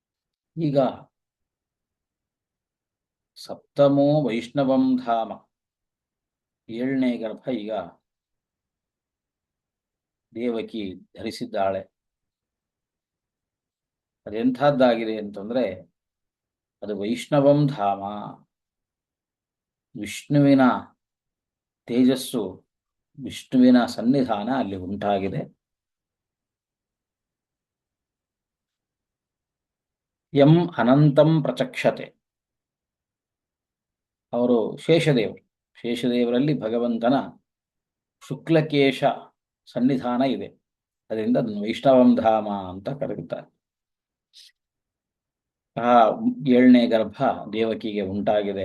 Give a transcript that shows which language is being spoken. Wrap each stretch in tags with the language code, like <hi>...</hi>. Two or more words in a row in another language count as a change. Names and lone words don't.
<kn>ಈಗ</kn> <sa>ಸಪ್ತಮೋ ವೈಷ್ಣವಂ ಧಾಮ,</sa> <kn>ಏಳನೇ ಗರ್ಭ ಈಗ ದೇವಕಿ ಧರಿಸಿದ್ದಾಳೆ. ಅದೆಂಥದ್ದಾಗಿದೆ ಅಂತಂದ್ರೆ ಅದು</kn> <sa>ವೈಷ್ಣವಂ ಧಾಮ,</sa> <kn>ವಿಷ್ಣುವಿನ ತೇಜಸ್ಸು, ವಿಷ್ಣುವಿನ ಸನ್ನಿಧಾನ ಅಲ್ಲಿ ಉಂಟಾಗಿದೆ.</kn> <sa>ಯಂ ಅನಂತಂ ಪ್ರಚಕ್ಷತೆ,</sa> <kn>ಅವರು ಶೇಷದೇವರು. ಶೇಷದೇವರಲ್ಲಿ ಭಗವಂತನ ಶುಕ್ಲಕೇಶ ಸನ್ನಿಧಾನ ಇದೆ. ಅದರಿಂದ ಅದನ್ನು</kn> <sa>ವೈಷ್ಣವಂ ಧಾಮ</sa> <kn>ಅಂತ ಕರೆಯುತ್ತಾರೆ. ಆ ಏಳನೇ ಗರ್ಭ ದೇವಕಿಗೆ ಉಂಟಾಗಿದೆ.</kn>